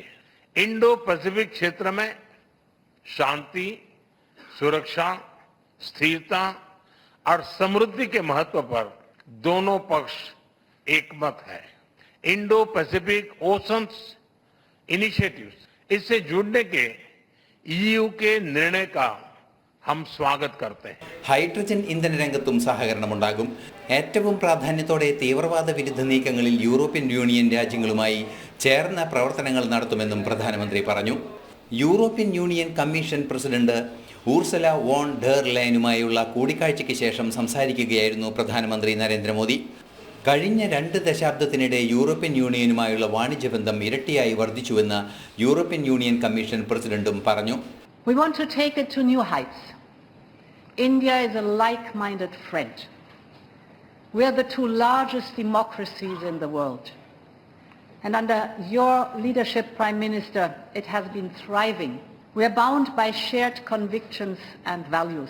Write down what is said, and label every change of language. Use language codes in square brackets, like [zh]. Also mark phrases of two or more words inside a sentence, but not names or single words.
[hi] इंडो पैसिफिक क्षेत्र में शांति, सुरक्षा, स्थिरता और समृद्धि के महत्व पर दोनों पक्ष एकमत है. इंडो पैसिफिक ओशंस इनिशिएटिव्स, इससे जुड़ने के ईयू के निर्णय का हम स्वागत करते हैं. [ml] ഹൈഡ്രജൻ ഇന്ധന രംഗത്തും സഹകരണമുണ്ടാകും. ഏറ്റവും പ്രാധാന്യത്തോടെ തീവ്രവാദ വിരുദ്ധ നീക്കങ്ങളിൽ യൂറോപ്യൻ യൂണിയൻ രാജ്യങ്ങളുമായി ചേർന്ന പ്രവർത്തനങ്ങൾ നടത്തുമെന്നും പ്രധാനമന്ത്രി പറഞ്ഞു. യൂറോപ്യൻ യൂണിയൻ കമ്മീഷൻ പ്രസിഡന്റ് ഉർസുല വോൺ ഡെർ ലെയനുമായുള്ള കൂടിക്കാഴ്ചയ്ക്ക് ശേഷം സംസാരിക്കുകയായിരുന്നു പ്രധാനമന്ത്രി നരേന്ദ്രമോദി. കഴിഞ്ഞ 2 ദശാബ്ദത്തിനിടെ യൂറോപ്യൻ യൂണിയനുമായുള്ള വാണിജ്യബന്ധം ഇരട്ടിയായി വർദ്ധിച്ചുവെന്ന് യൂറോപ്യൻ യൂണിയൻ കമ്മീഷൻ പ്രസിഡന്റും പറഞ്ഞു. [en] We want to take it to new heights. India is a like-minded friend. We are the 2 largest democracies in the world. And under your leadership, Prime Minister, it has been thriving. We are bound by shared convictions and values.